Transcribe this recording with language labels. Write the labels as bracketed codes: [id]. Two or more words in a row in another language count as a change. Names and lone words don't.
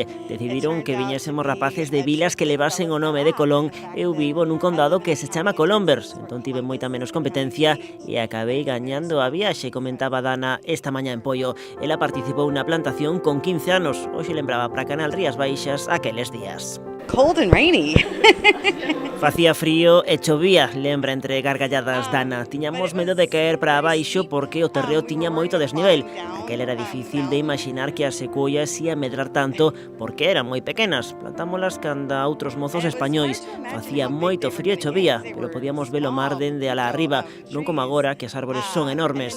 [gl] Decidiron que viñésemos rapaces de vilas que levasen o nome de Colón. Eu vivo nun condado que se chama Colombers, entón tive moita menos competencia e acabei gañando a viaxe, comentaba Dana esta mañá en Poio. Ela participou na plantación con 15 anos, hoxe lembraba para Canal Rías Baixas aqueles días. [en] Cold and rainy. [gl] Facía frío e chovía, lembra entre gargalladas Dana. Tiñamos medo de caer para abaixo porque o terreo tiña moito desnivel. Aquel era difícil de imaginar que as secuoias ia medrar tanto porque eran moi pequenas. Plantámolas canda outros mozos españois. Facía moito frío e chovía, pero podíamos ver o mar dende alá arriba, non como agora que as árbores son enormes.